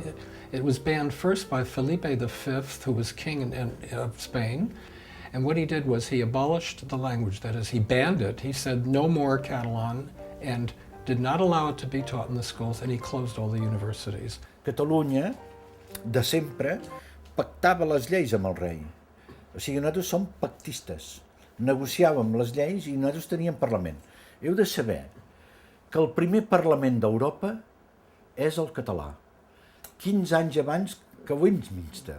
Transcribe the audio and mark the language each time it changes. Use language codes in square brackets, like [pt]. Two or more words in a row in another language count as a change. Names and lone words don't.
[en] It was banned first by Felipe V, who was king of Spain. And what he did was he abolished the language, that is, he banned it. He said no more Catalan and did not allow it to be taught in the schools, and he closed all the universities. [ca] Catalunya, de sempre, pactava les lleis amb el rei. O sigui, nosaltres som pactistes. Negociàvem les lleis i nosaltres teníem Parlament. Heu de saber que el primer Parlament d'Europa és el català, 15 anys abans que Westminster.